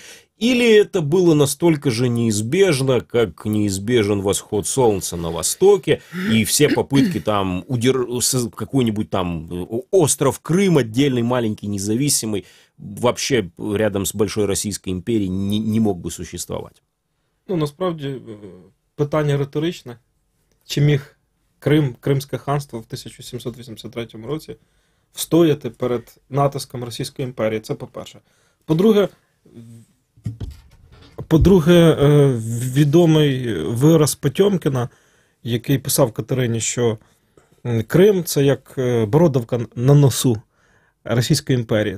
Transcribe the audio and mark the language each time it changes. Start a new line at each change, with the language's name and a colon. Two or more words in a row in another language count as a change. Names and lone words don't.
Russian: Или это было настолько же неизбежно, как неизбежен восход солнца на востоке, и все попытки там какой-нибудь там остров Крым, отдельный, маленький, независимый, вообще рядом с Большой Российской империей не мог бы существовать?
Ukrainian: Ну, насправді, питання риторичне. Чи міг Кримське ханство в 1783 році встояти перед натиском Російської імперії? Це по-перше. По-друге, відомий вираз Потьомкіна, який писав Катерині, що Крим – це як бородавка на носу Російської імперії.